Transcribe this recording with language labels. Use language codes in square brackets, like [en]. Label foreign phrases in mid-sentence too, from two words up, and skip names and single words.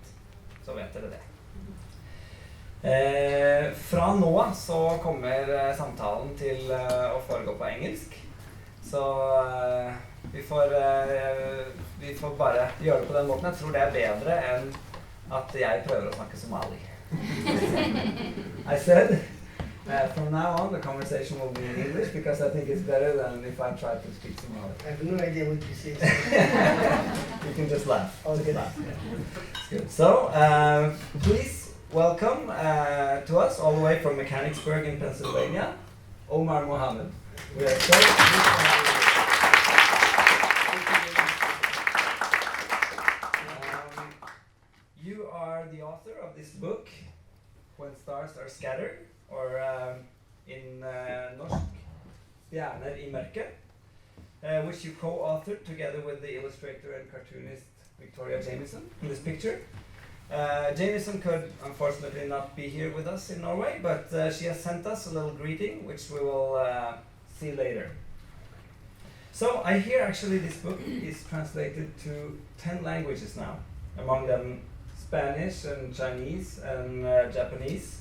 [no] Så vet dere det. Fra nå så kommer samtalen til å foregå på engelsk. Så vi får bare gjøre det på den måten. Jeg tror det er bedre enn at jeg prøver å snakke somali. [en] I said, from now on the conversation will be in English because I think it's better than if I try to speak Somali. I have no idea what you say. You can just laugh. Okay. Just laugh. Yeah. Good. So, please welcome to us all the way from Mechanicsburg in Pennsylvania, Omar Mohamed. We are so you are the author of this book, When Stars Are Scattered, or in norsk, Stjerner, mørke, which you co-authored together with the illustrator and cartoonist Victoria Jameson in this picture. Jameson could unfortunately not be here with us in Norway, but she has sent us a little greeting, which we will see later. So I hear actually this book is translated to 10 languages now, among them Spanish and Chinese and Japanese.